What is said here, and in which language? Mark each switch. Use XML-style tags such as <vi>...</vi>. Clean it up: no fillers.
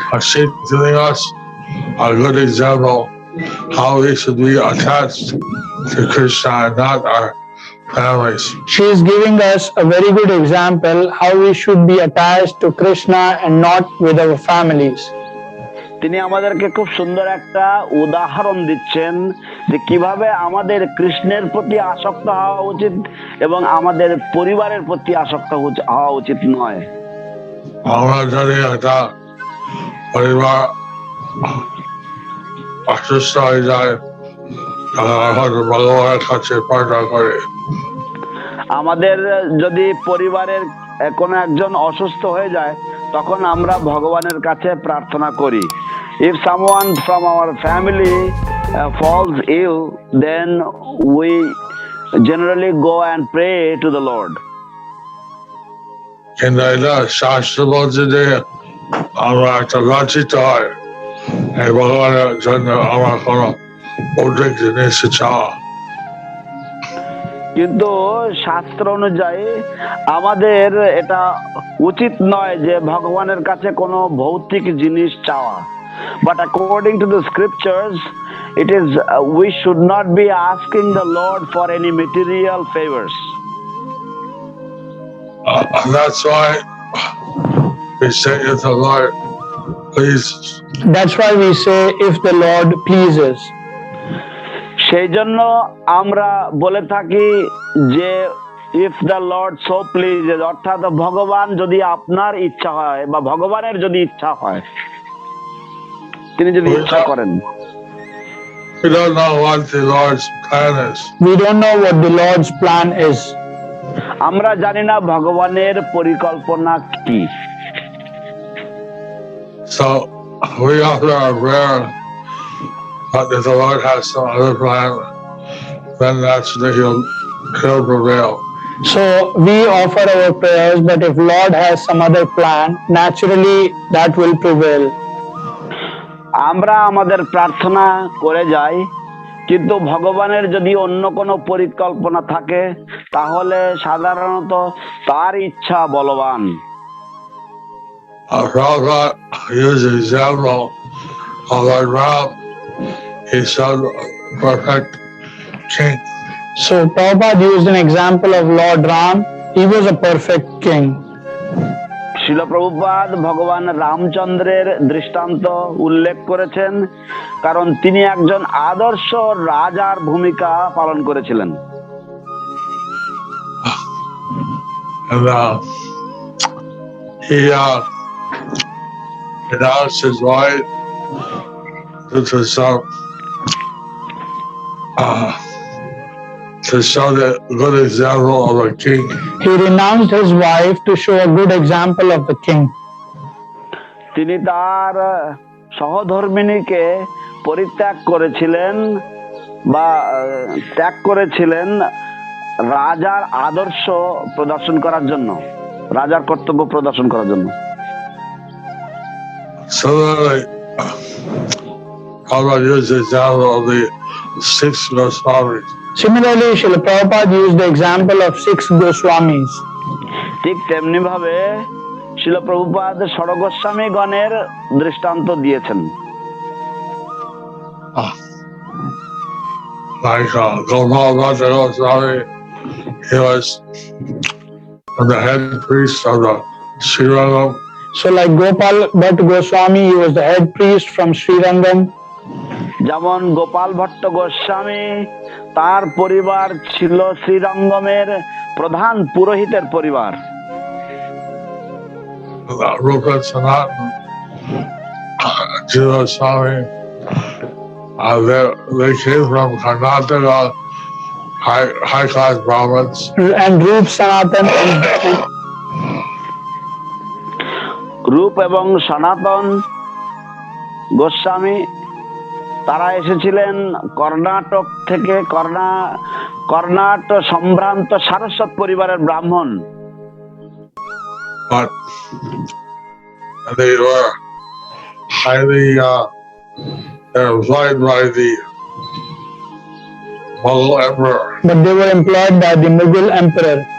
<en>She's giving us a good example how we should be attached to Krishna and not our families. She is giving us a very good example how we should be attached to Krishna and not with our families.</en> <bn>তিনি আমাদেরকে খুব সুন্দর একটা উদাহরণ দিচ্ছেন যে কিভাবে আমাদের কৃষ্ণের প্রতি আসক্ত হওয়া উচিত এবং আমাদের পরিবারের প্রতি আসক্ত হওয়া উচিত নয়। আমরা যদি একটা পরিবার অসুস্থ হয়ে যায় ভগবানের কাছে প্রার্থনা করে। আমাদের যদি পরিবারের কোনো একজন অসুস্থ হয়ে যায় তখন আমরা ভগবানের কাছে প্রার্থনা করি।</bn> <en>If someone from our family falls ill, then we generally go and pray to the Lord.</en> <bn>কিন্তু এটা শাস্ত্র বলছে যে আমরা একটা লজ্জিত হয় এই ভগবানের জন্য আমার কোনো ভৌতিক জিনিস চাওয়া। কিন্তু শাস্ত্র অনুযায়ী আমাদের এটা উচিত নয় যে ভগবানের কাছে কোনো ভৌতিক জিনিস চাওয়া।</bn> <en>But according to the scriptures, it is we should not be asking the Lord for any material favors. That's why we say if the Lord pleases. That's why we say if the Lord pleases.</en> <bn>সেই জন্য আমরা বলে থাকি যে</bn> <en>if the Lord so pleases,</en> <bn>অর্থাৎ ভগবান যদি আপনার ইচ্ছা হয় বা ভগবানের যদি ইচ্ছা হয়, তিনি যদি ইচ্ছা করেন।</bn> <en>We don't know what the Lord's plan is. We don't know what the Lord's plan is.</en> <bn>আমরা জানি না ভগবানের পরিকল্পনা কি।</bn> <en>So we offer our prayer, but if the Lord has some other plan, then naturally he'll prevail. So we offer our prayers, but if Lord has some other plan, naturally that will prevail.</en> <bn>আমরা আমাদের প্রার্থনা করে যাই, কিন্তু ভগবানের যদি অন্য কোনো পরিকল্পনা থাকে তাহলে সাধারণত তার ইচ্ছা বলবান।</bn> <en>Prabhupada used the example of Lord Ram. He's a perfect king. So Prabhupada used an example of Lord Ram. He was a perfect king.</en> <bn>শিল প্রভুপাদ ভগবান রামচন্দ্রের দৃষ্টান্ত উল্লেখ করেছেন, কারণ তিনি একজন আদর্শ রাজার ভূমিকা পালন করেছিলেন।</bn> <en>And he announced his wife. This was to show the good example of a king. He renounced his wife to show a good example of the king.</en> <bn>তিনি তার সহধর্মিণীকে পরিত্যাগ করেছিলেন বা ত্যাগ করেছিলেন রাজার আদর্শ প্রদর্শন করার জন্য, রাজার কর্তব্য প্রদর্শন করার জন্য।</bn> <en>Similarly, Prabhupada used the example of the six Goswamis. Similarly, Srila Prabhupada used the example of 6 Goswamis.</en> <bn>ঠিক তেমনি ভাবে শিল প্রভুপাদ ষড়গোস্বামী গণের দৃষ্টান্ত দিয়েছেন।</bn> <en>Like Gopal Bhatta Goswami, he was the head priest of the Srirangam. So like Gopal Bhatt Goswami, he was the head priest from Srirangam.</en> <bn>যেমন গোপাল ভট্ট গোস্বামী, তার পরিবার ছিল শ্রীরঙ্গমের প্রধান পুরোহিতের পরিবার।</bn> <en>Rupa Sanatan, Goswami, they came from Karnataka, high class Brahmins. And Rup Sanatan</en> <bn>রূপ এবং সনাতন গোস্বামী তারা এসেছিলেন কর্ণাটক থেকে, কর্ণাট সম্ভ্রান্ত সারস্বত পরিবারের ব্রাহ্মণ।</bn> <en>But they were highly employed by the Mughal emperor. But they were employed by the Mughal emperor.</en>